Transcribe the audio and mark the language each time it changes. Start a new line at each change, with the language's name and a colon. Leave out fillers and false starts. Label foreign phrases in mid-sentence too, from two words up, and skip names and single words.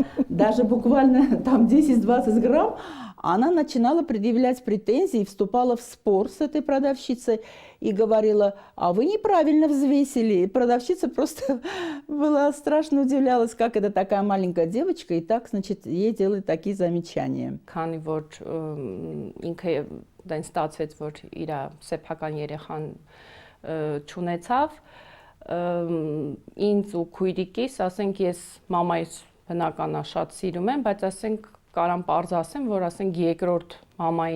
Russian: Даже буквально там 10-20 грамм она начинала предъявлять претензии, вступала в спор с этой продавщицей и говорила: а вы неправильно взвесили. И продавщица просто была страшно удивлялась, как это такая маленькая девочка, и так, значит, ей делали такие замечания.
Armenian: Քանի որ ինքը դեն ստացվեց, որ իր սեփական երեխան չունեցավ, ինձ ու քույրիկիս, ասենք ես մամայից բնականա շատ սիրում եմ, բայց ասենք կարամ պարզ ասեմ, որ ասենք երկրորդ մամայի